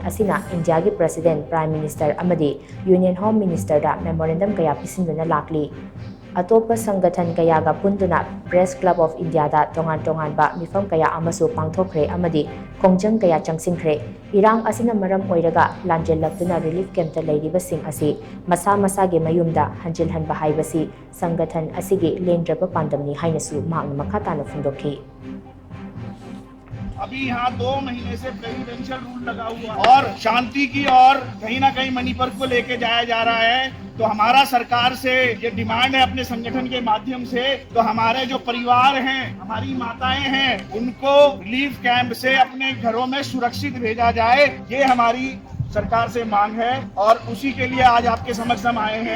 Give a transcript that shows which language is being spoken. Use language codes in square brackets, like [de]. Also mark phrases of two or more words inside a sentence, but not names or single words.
[mni] ꯑꯁꯤꯅ ꯏꯟꯗꯤꯌꯥꯒꯤ ꯄ꯭ꯔꯦꯁꯤꯗꯦꯟꯠ, [en] prime minister [mni] ꯑꯃꯗꯤ [en] union home ministerda [mni] ꯃꯦꯃꯣꯔꯦꯟꯗꯝ ꯀꯌꯥ ꯄꯤꯁꯤꯟꯗꯨꯅ ꯂꯥꯛꯂꯤ꯫ ꯑꯇꯣꯞꯄ ꯁꯪꯒꯊꯟ ꯀꯌꯥꯒ ꯄꯨꯟꯗꯨꯅ ꯄ꯭ꯔꯦꯁ ꯀ꯭ꯂꯕ ꯑꯣꯐ ꯏꯟꯗꯤꯌꯥꯗ ꯇꯣꯉꯥꯟ-ꯇꯣꯉꯥꯟꯕ ꯃꯤꯐꯝ ꯀꯌꯥ ꯑꯃꯁꯨ ꯄꯥꯡꯊꯣꯛꯈ꯭ꯔꯦ ꯑꯃꯗꯤ ꯈꯣꯡꯖꯪ ꯀꯌꯥ ꯆꯪꯁꯤꯟꯈ꯭ꯔꯦ꯫ ꯏꯔꯥꯡ ꯑꯁꯤꯅ ꯃꯔꯝ ꯑꯣꯏꯔꯒ ꯂꯥꯟꯖꯦꯜꯂꯛꯇꯨꯅ [en] relief campta [mni] ꯂꯩꯔꯤꯕꯁꯤꯡ ꯑꯁꯤ ꯃꯁꯥ-ꯃꯁꯥꯒꯤ ꯃꯌꯨꯝꯗ ꯍꯟꯖꯤꯜꯍꯟꯕ ꯍꯥꯏꯕꯁꯤ ꯁꯪꯒꯊꯟ ꯑꯁꯤꯒꯤ ꯂꯦꯡꯗ꯭ꯔꯕ ꯄꯥꯟꯗꯝꯅꯤ ꯍꯥꯏꯅꯁꯨ ꯃꯍꯥꯛꯅ ꯃꯈꯥ ꯇꯥꯅ ꯐꯣꯡꯗꯣꯛꯈꯤ. [hi] अभी यहाँ 2 महीने से [en] presidential rule [hi] लगा हुआ और शांति की और कहीं ना कहीं मणिपुर को लेके जाया जा रहा है। तो हमारा सरकार से ये डिमांड है अपने संगठन के माध्यम से, तो हमारे जो परिवार हैं, हमारी माताएं हैं, उनको [en] relief camp [hi] से अपने घरों में सुरक्षित भेजा जाए, ये हमारी सरकार से मांग है और उसी के लिए आज आपके समक्ष हम आए हैं।